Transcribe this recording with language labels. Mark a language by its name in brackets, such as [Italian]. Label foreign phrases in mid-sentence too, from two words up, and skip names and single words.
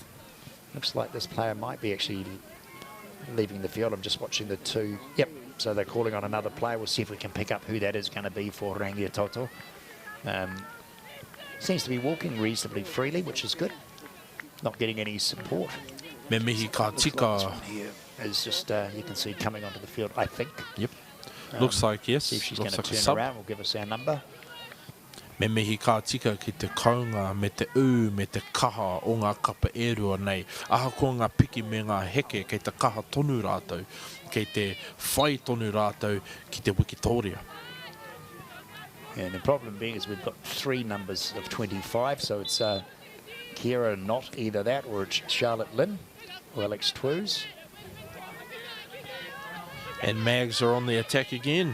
[English] Looks like this player might be actually leaving the field. I'm just watching the two. Yep, so they're calling on another player. We'll see if we can pick up who that is going to be for Rangitoto. Seems to be walking reasonably freely, which is good. Not getting any support. [Māori] Me mihi ka tika. [English] Here is just, you can see coming onto the field, I think. Yep. Looks like, yes. See if she's going Looks to like turn around. Will give us our number. [Māori] Me mihi ka tika ki te kaunga, me te me te kaha o ngā kapa e rua nei. Aha ko ngā piki me ngā heke kei te kaha tonu rātou, kei te whai tonu rātou ki te Wikitoria. [English] And the problem being is we've got 3 numbers of 25, so it's Kira not either that, or it's Charlotte Lynn or Alex Twews. And Mags are on the attack again.